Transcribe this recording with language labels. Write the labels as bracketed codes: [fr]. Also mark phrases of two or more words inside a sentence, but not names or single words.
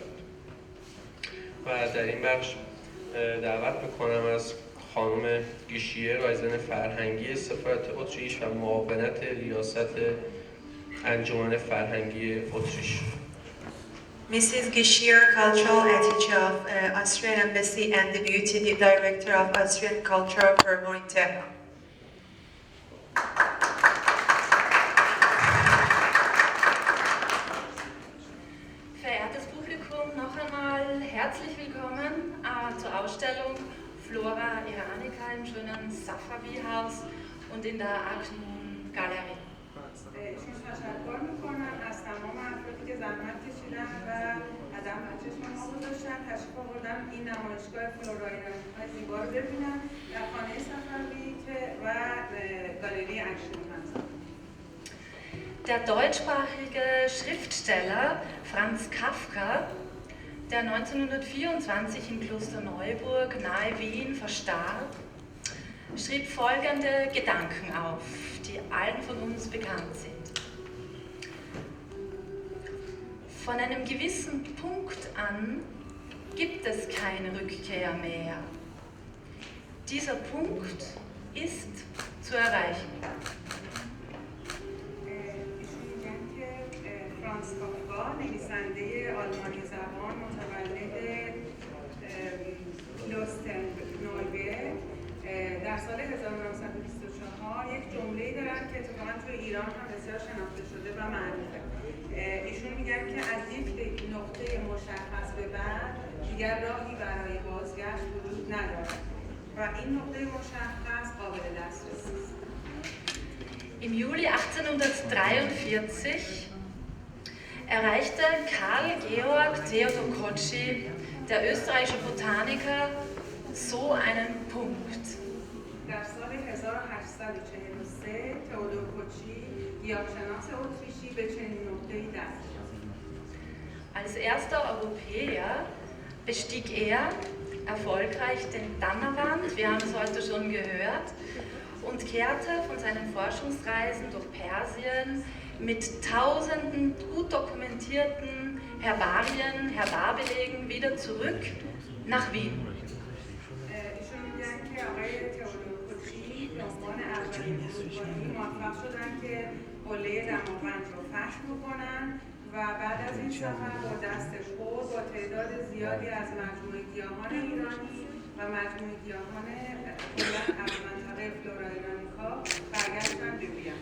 [fa] و در این بخش دعوت می‌کنم از خانم گیشیه، رایزن فرهنگی سفارت اتریش و معاونت ریاست انجمن فرهنگی اتریش. [en] Mrs. Gishier, Cultural Attachée of Austrian Embassy and Deputy Director of Austrian Culture for Wittine. [de] Verehrtes Publikum, noch einmal herzlich willkommen zur Ausstellung Flora Iranica im schönen Safavi-Haus und in der Aktion-Galerie. [fa] ایشون تشکر میکنم از تمام افرادی که زحمت کشیدن و قدم به چشم ما گذاشتن، تشریف آوردن این نمایشگاه فلورا ایرانیکا زیبا رو ببینن در خانه صفوی و گالری اکنون هستن. [de] Der deutschsprachige Schriftsteller Franz Kafka, der 1924 in Klosterneuburg nahe Wien verstarb, schrieb folgende Gedanken auf, die allen von uns bekannt sind. Von einem gewissen Punkt an gibt es keine Rückkehr mehr. Dieser Punkt ist zu erreichen. [fa] فرانس کافکا، نویسنده آلمانی زبان، متولد کلوسترنویبرگ در سال 1924 یک جمله‌ای دارن که اتفاقاً توی ایران هم بسیار شناخته شده و معروفه. ایشون میگن که از یک نقطه مشخص به بعد دیگر راهی برای بازگشت وجود ندارد. و این نقطه مشخص قابل دسترسی است. [de] Im Juli 1843 erreichte Karl Georg Theodor Kotschi, der österreichische Botaniker, so einen Punkt. [fa] در سال 1843 تئودور کوچی گیاهشناس اتریشی به چنین نقطه‌ای دست یافت. [de] Als erster Europäer bestieg er erfolgreich den Dammerwand, wir haben es heute schon gehört, und kehrte von seinen Forschungsreisen durch Persien mit tausenden gut dokumentierten Herbarien, Herbarbelegen wieder zurück nach Wien. [fa] ایشون میگن که آقای تئودور کوچی به عنوان اولین اروپایی موفق شدن که قله دماوند رو فتح بکنن و بعد از این سفر با دست خود با تعداد زیادی از مجموعه گیاهان ایرانی و مجموعه گیاهان از منطقه فلورا ایرانیکا برگشتن به وین.